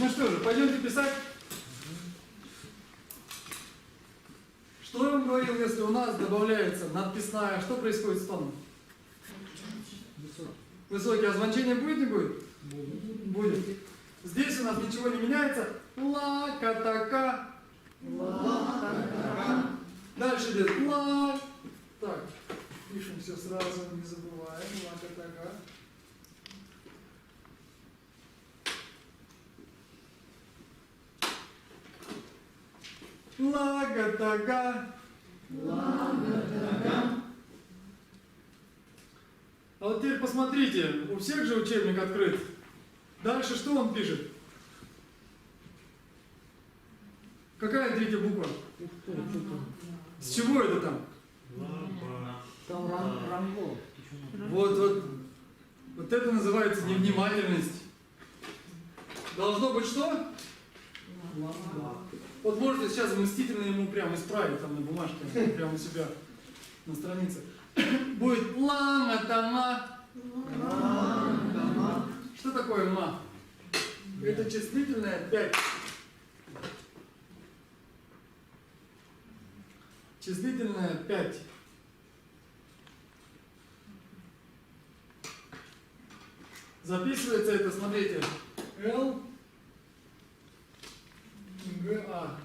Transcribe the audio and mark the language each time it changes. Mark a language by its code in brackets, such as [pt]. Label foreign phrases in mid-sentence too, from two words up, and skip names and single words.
[ru] Ну что же, пойдемте писать. Что я вам говорил, если у нас добавляется надписная, что происходит с тоном? Высокий. А звончение будет, не будет? Будет. Здесь у нас ничего не меняется. Ла-ка-та-ка. Ла-ка-та-ка. Дальше идет ла. Так, пишем все сразу, не забываем. Ла-ка-та-ка. Ла-ка-та-ка. Ла-ка-та-ка. А вот теперь посмотрите, у всех же учебник открыт. Дальше что он пишет? Какая третья буква? С чего это там? Там ранго. Вот это называется невнимательность. Должно быть что? Вот можете сейчас мстительно ему прямо исправить там на бумажке, прямо у себя на странице. Будет ла-ма-та-ма. Что такое ма? Это числительное 5. Числительное 5. Записывается это, смотрите, Л, Г, А.